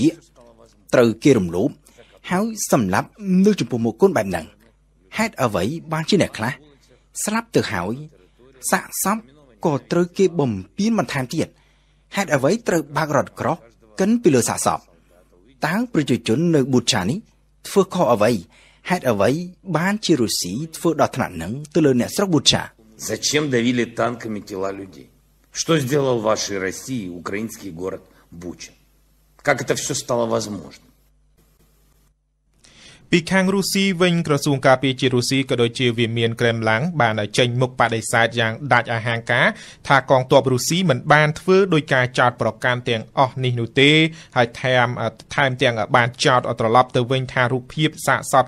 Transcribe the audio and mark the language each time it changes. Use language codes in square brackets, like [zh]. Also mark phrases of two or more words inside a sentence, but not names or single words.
[km] កត្រូវគេរំលោភហើយសម្លាប់នៅចំពោះមុខគុណបែបហ្នឹងហេតុអ្វីបានជាអ្នកខ្លះស្លាប់ទៅហើយសាកសពក៏ត្រូវគេបំពានបន្ថែមទៀតហេតុអ្វីត្រូវបើករថក្រោះកិនពីលើសាកសពតើប្រជាជននៅប៊ូឆានេះធ្វើខុសអ្វីហេតុអ្វីបានជារុស្ស៊ីធ្វើដល់ថ្នាក់ហ្នឹងទៅលើអ្នកស្រុកប៊ូឆា [ru] Зачем давили танками тела людей? Что сделал в вашей России украинский город Буча? Как это все стало возможным? [km] ពីខាងរុស្ស៊ីវិញក្រសួងការពារជាតិរុស្ស៊ីក៏ដូចជាវិមានក្រែមឡាំងបានចេញមុខបដិសេធយ៉ាងដាច់អាហារការថាកងទ័ពរុស្ស៊ីមិនបានធ្វើដោយការចោទប្រកាន់ទាំងអស់នេះនោះទេហើយថែមទាំងបានចោទត្រឡប់ទៅវិញថារូបភាពសាកសព